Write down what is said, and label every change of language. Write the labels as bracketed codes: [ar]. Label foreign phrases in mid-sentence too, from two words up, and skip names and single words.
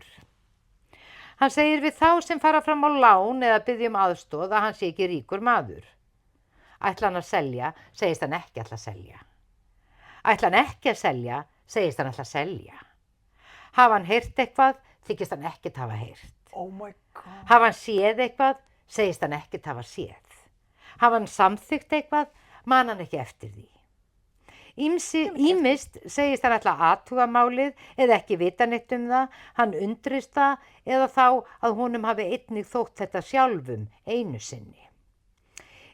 [is] Hann segir við þá sem fara fram á lán eða biðja aðstoð að hann sé ekki ríkur maður. Ætla hann að selja, segist hann ekki ætla að selja. Ætla hann ekki að selja, segist hann ætla að selja. Hafa hann heyrt eitthvað, þykist hann ekkert hafa heyrt. [en] Oh my God. [is] Hafa hann séð eitthvað, segist hann ekkert hafa séð. Hafa hann samþykkt eitthvað, man hann ekki eftir því. Ýmist segist hann ætla að athuga málið eða ekki vita neitt það, hann undrist það eða þá að honum hafi einnig þótt þetta sjálfum einu sinni.